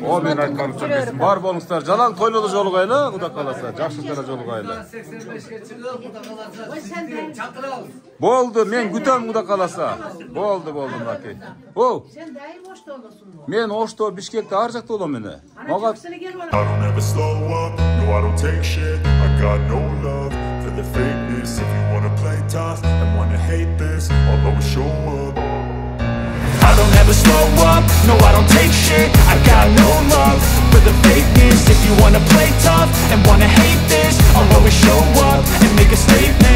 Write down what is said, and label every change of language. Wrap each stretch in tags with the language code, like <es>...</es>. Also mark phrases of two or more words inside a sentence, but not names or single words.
<ky>О, мен айтканымча берсин. Бар болуңуздар. Жалаң тойлоодо жолугайлы, Кудай кааласа, жакшы жара жолугайлы. 85ке чыгып, Кудай кааласа, чакырабыз. Болду, мен күтөм, Кудай кааласа. Болду, мынакей. О. Сен дайым Ошто болосуңбу? Мен Ошто, Бишкекте ар жакта болом эне. Мага</ky> <en>I don't ever slow up, no I don't take shit. I got no love for the fakeness. If you wanna play tough and wanna hate this, I'll always show up. I don't ever slow up, no I don't take shit. I got no love for the fakeness. If you wanna play tough and wanna hate this, I'll always show up and make a statement.</en>